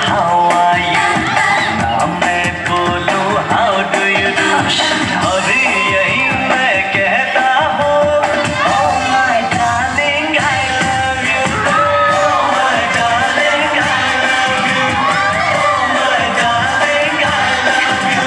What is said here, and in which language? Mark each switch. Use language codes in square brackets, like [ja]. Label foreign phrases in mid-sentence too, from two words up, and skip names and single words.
[en] how are you? [hi] ना मैं बोलूं [en] how do you do? [hi] अभी यही मैं कहता हूँ [en] oh my darling I love you. Oh my darling I love you. Oh my darling I love you.